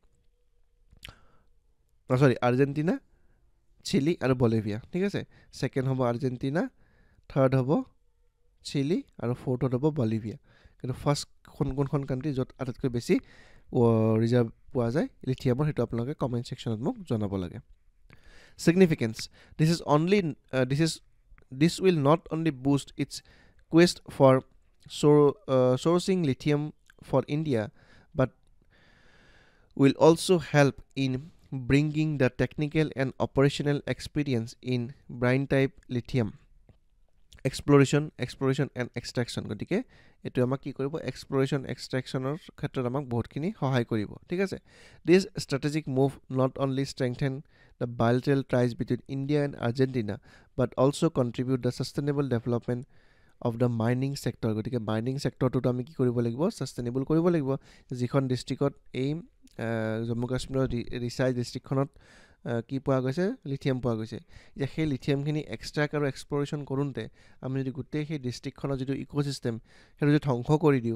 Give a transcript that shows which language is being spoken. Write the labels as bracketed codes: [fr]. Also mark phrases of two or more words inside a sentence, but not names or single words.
[as] আৰ্জেণ্টিনা চিলি আৰু বলিভিয়া ঠিক আছে ছেকেণ্ড হ'ব আৰ্জেণ্টিনা থাৰ্ড হ'ব চিলি আৰু ফ'ৰ্থত হ'ব বলিভিয়া কিন্তু ফাৰ্ষ্ট কোনখন কাণ্ট্ৰি য'ত আটাইতকৈ বেছি ৰিজাৰ্ভ পোৱা যায় লিথিয়ামৰ সেইটো আপোনালোকে [en] comment section [as] মোক জনাব লাগে significance [en] this will not only boost its quest for sourcing lithium for India but will also help in bringing the technical and operational experience in brine type lithium exploration and extraction [as] গতিকে এটো আমাক কি কৰিব [en] exploration extractionৰ [as] ক্ষেত্ৰত আমাক বহুতখিনি সহায় কৰিব ঠিক আছে [en] this strategic move not only strengthen the bilateral ties between India and Argentina but also contribute the sustainable development of the mining sector গতিকে mining sectorটো [as] আমি কি কৰিব লাগিব sustainable কৰিব লাগিব যিখন ডিস্ট্ৰিক্টত এই জম্মু কাশ্মীৰৰ ৰিচাৰ্জ ডিস্ট্ৰিক্টখনত কি পোৱা গৈছে লিথিয়াম পোৱা গৈছে যে সেই লিথিয়ামখিনি এক্সট্ৰাক্ট আৰু এক্সপ্লৰেশ্যন কৰোঁতে আমি যদি গোটেই সেই ডিষ্ট্ৰিক্টখনৰ যিটো ইক'চিষ্টেম সেইটো যদি ধ্বংস কৰি দিওঁ